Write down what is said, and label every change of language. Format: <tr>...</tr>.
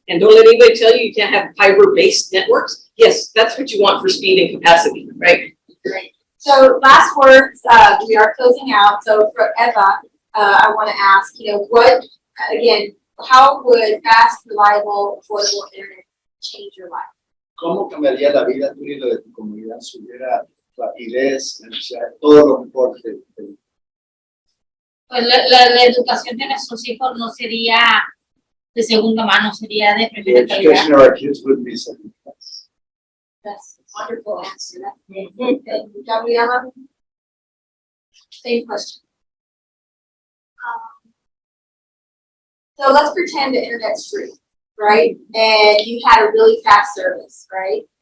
<en>And don't let anybody tell you you can't have fiber-based networks. Yes, that's what you want for speed and capacity, right? Great. So last words, we are closing out. So for Eva, I want to ask, what, again, how would fast, reliable, affordable internet change your life?</en> <es>¿Cómo cambiaría la vida tuya de tu comunidad si hubiera rapidez, todo lo mejor del Pues la educación de nuestros hijos no sería de segunda mano, sería de primera calidad.</es> <en>education of our kids would be second class. That's a wonderful answer. And Gabriella, same question. So let's pretend the internet's free, right? And you had a really fast service, right?</en>